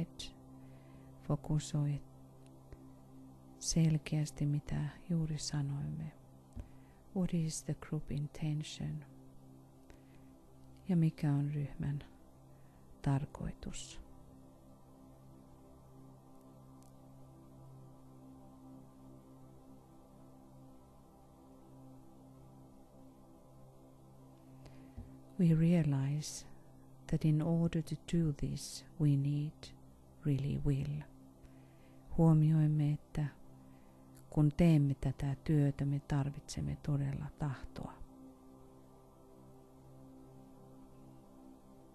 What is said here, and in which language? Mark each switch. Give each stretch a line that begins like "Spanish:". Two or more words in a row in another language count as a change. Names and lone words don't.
Finnish: Fokusoi selkeästi mitä juuri sanoimme.
English: What is the group intention?
Finnish: Ja mikä on ryhmän tarkoitus?
English: We realize that in order to do this we need really will.
Finnish: Huomioimme, että kun teemme tätä työtä, me tarvitsemme todella tahtoa.